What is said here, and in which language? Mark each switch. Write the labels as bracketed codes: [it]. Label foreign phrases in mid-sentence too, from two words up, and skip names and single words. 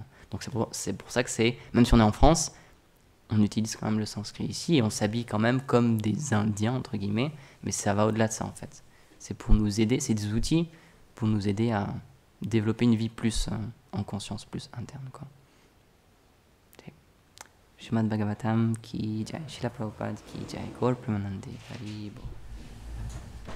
[fr] Donc c'est pour ça que même si on est en France, on utilise quand même le sanskrit ici, et on s'habille quand même comme des Indiens, entre guillemets, mais ça va au-delà de ça, en fait. C'est pour nous aider, c'est des outils pour nous aider à développer une vie plus en conscience, plus interne, quoi. [hi] श्रीमद् भागवतम् की जय, श्रील प्रभुपाद की जय, गौर प्रेमानन्दे हरि बोल.